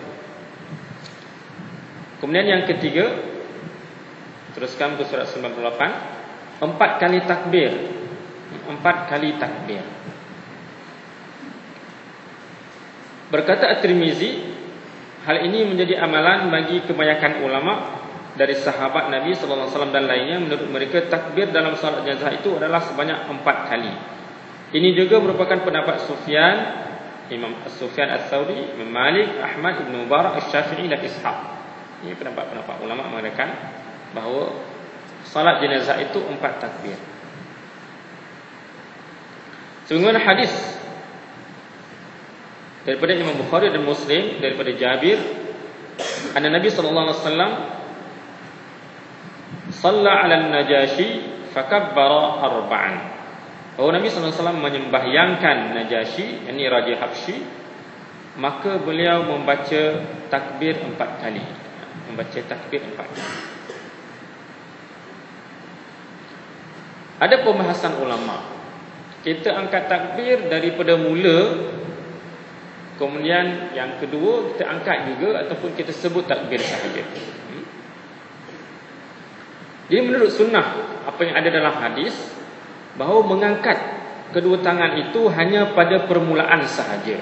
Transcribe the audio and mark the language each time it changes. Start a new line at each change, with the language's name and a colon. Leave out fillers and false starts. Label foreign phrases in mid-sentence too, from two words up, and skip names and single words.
Malay: Kemudian yang ketiga, teruskan ke surat 98, 4 kali takbir. 4 kali takbir. Berkata At-Tirmizi, hal ini menjadi amalan bagi kebanyakan ulama dari sahabat Nabi
Arabic: صلى الله عليه وسلم
Malay: dan lainnya. Menurut mereka takbir dalam salat jenazah itu adalah sebanyak 4 kali. Ini juga merupakan pendapat Imam Sufyan Ats-Tsauri, Imam Malik, Ahmad, Ibn Mubarak, Asy-Syafi'i dan Ishaq. Ini pendapat-pendapat ulama mengatakan bahawa salat jenazah itu 4 takbir. Sebagaimana hadis daripada Imam Bukhari dan Muslim daripada Jabir,
Arabic: أن النبي صلى الله عليه وسلم صلى على النجاشي فكبر أربعا.
Malay: Bahawa Nabi
Arabic: صلى الله عليه وسلم
Malay: menyembahyangkan Najashi, yakni Raja Habsyi, maka beliau membaca takbir 4 kali. Ada pembahasan ulama. Kita angkat takbir daripada mula, kemudian yang kedua kita angkat juga, ataupun kita sebut takbir sahaja. Jadi menurut sunnah, apa yang ada dalam hadis, bahawa mengangkat kedua tangan itu hanya pada permulaan sahaja.